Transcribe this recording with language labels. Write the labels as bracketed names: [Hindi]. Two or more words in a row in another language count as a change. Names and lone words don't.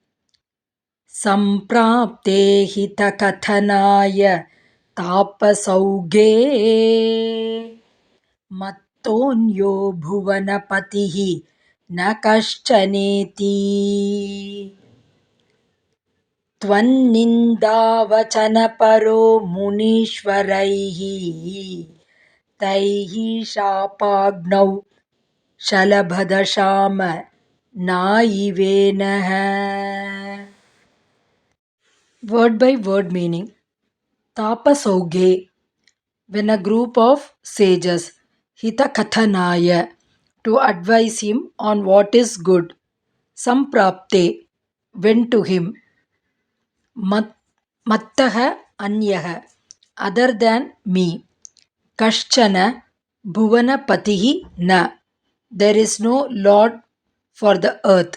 [Sanskrit] ಸಂಪ್ರಾಪ್ತೆ ಹಿತಕಥನಾಯ ತಾಪಸೌಘೇ ಮತ್ತೋನ್ಯೋ ಭುವನಪತಿಃ ನ ಕಶ್ಚನೇತಿ ತ್ವನ್ನಿಂದಾವಚನಪರೋ ಮುನೀಶ್ವರೈಃ ತೈಃ ಶಾಪಾಗ್ನೌ ಶಲಭದಶಾಮ ನಾಯಿವೇನಃ. [English] Word by word meaning. Tapasauge, when a group of sages, Hitakathanaya, to advise him on what is good, Samprapte, went to him, [Sanskrit] मत्तः अन्यः, [English] other than me, [Sanskrit] कश्चन भुवनपतिः न, [English] there is no Lord for the earth.